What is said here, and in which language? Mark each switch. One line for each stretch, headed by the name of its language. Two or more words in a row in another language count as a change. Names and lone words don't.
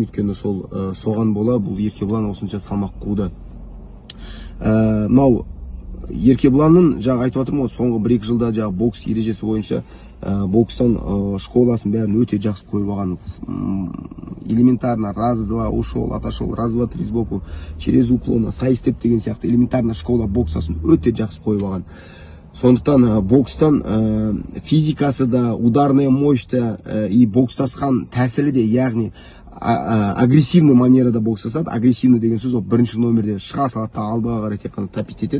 Kazakh: Өйткені сол соған бола бұл Еркебұлан осынша салмақ қуды. Мынау Еркебұланның жаңа айтып отырмын, соңғы 1-2 жылда жаңа бокс ережесі бойынша бокстан школасын бәрін өте жақсы қойып алған.
Russian: Элементарно раз-два ушел, отошел, раз-два три сбоку, через уклон,
Kazakh: сайстеп деген сияқты
Russian: элементарно школа
Kazakh: боксасын өте жақсы қойып алған. Сондықтан бокстан физикасы да,
Russian: ударная мощь
Kazakh: да и бокстасқан тәсілі де, яғни агрессивный манерада бокстасады. Агрессивный деген сөз ол бірінші номерде шыға салады, алдыға қарай тек қана тапит етеді.